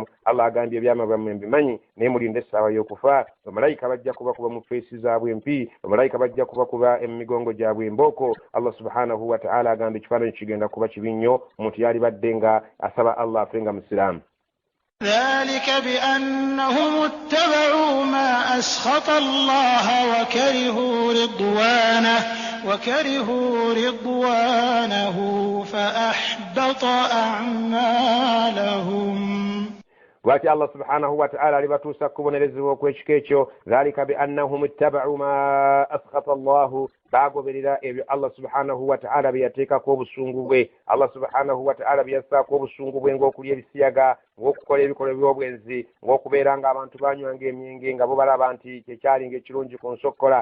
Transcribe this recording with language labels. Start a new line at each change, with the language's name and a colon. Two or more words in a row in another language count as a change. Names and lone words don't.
Ganda: Allah agambye ebyama byammwe mbimanyi naye mulinde essaawa y'okufa. Bamalayika bajja kubakuba mu feesi zaabwe empi, bamalayika bajja kubakuba emigongo gyabwe embooko. Allah
Arabic: سبحانه وتعالى
Ganda: agambye ekifaananyi kigenda kuba kibi nnyo omuntu yali badde nga asaba Allah afe nga musiraamu.
Arabic: ذلك بأنهم اتبعوا ما أسخط الله وكرهوا رضوانه فأحبط أعمالهم.
Ganda: Wati Allah
Arabic: سبحانه وتعالى
Ganda: alibatuusa kubonerezebwa okw'ekika ekyo.
Arabic: ذلك بأنهم اتبعوا ما أسخط الله,
Ganda: baagoberera ebyo Allah
Arabic: سبحانه وتعالى
Ganda: bye yateekako obusungu bwe. Allah
Arabic: سبحانه وتعالى
Ganda: bye yassaako obusungu bwe ng'okulya ebisiyaga, ng'okukola ebikolwa by'obwenzi, ng'okubeera ng'abantu banywanga emyenge nga bo balaba nti kyekyalinga ekirungi ku nsokkola.